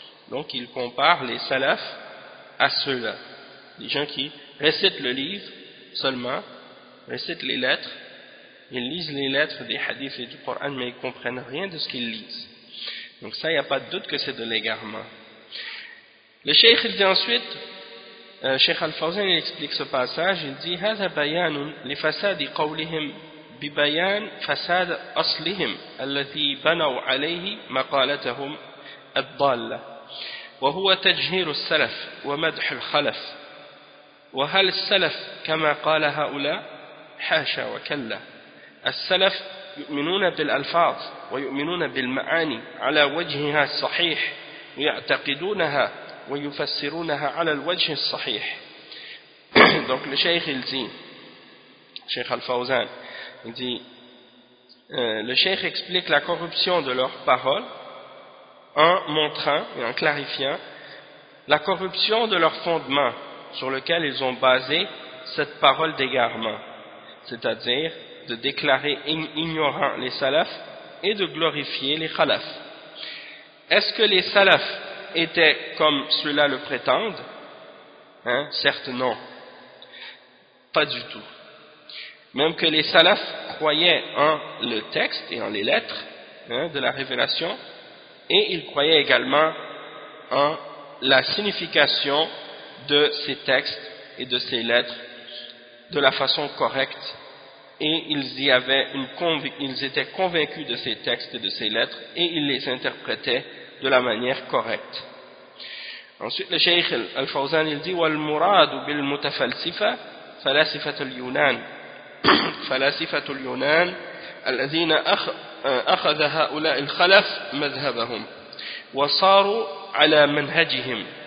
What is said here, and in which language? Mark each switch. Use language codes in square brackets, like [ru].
[fr] Donc, il compare les salafs à ceux-là. Les gens qui récitent le livre seulement, récitent les lettres, ils lisent les lettres des hadiths et du Coran, mais ils ne comprennent rien de ce qu'ils lisent. Donc ça, il n'y a pas de doute que c'est de l'égarement. Le cheikh dit ensuite, cheikh Al-Fawzan explique ce passage, il dit [ar] « هذا بيان لفساد قولهم ببيان فساد أصلهم الذي بنوا عليه مقالتهم الضالة وهو تجهير السلف ومدح الخلف وهل السلف كما قال هؤلاء حاشا وكلا السلف يؤمنون بالألفاظ ويؤمنون بالمعاني على وجهها الصحيح ويعتقدونها ويفسرونها على الوجه الصحيح. [fr] Donc le cheikh il dit, cheikh Al-Fawzan il dit, le cheikh explique la corruption de leurs paroles en montrant et en clarifiant la corruption de leur fondement sur lequel ils ont basé cette parole d'égarement, c'est-à-dire de déclarer ignorants les salafs et de glorifier les khalafs. Est-ce que les salafs étaient comme ceux-là le prétendent? Hein, certes non, pas du tout. Même que les salafs croyaient en le texte et en les lettres, hein, de la révélation, et ils croyaient également en la signification de ces textes et de ces lettres de la façon correcte. Et ils étaient convaincus de ces textes et de ces lettres, et ils les interprétaient de la manière correcte. Ensuite, le cheikh Al-Fawzan il dit [ar] « وَالْمُرَادُ بِالْمُتَفَلْسِفَ فَلَاسِفَةُ الْيُونَانِ فلاسفة اليونان الذين أخذ هؤلاء الخلف مذهبهم وصاروا على منهجهم.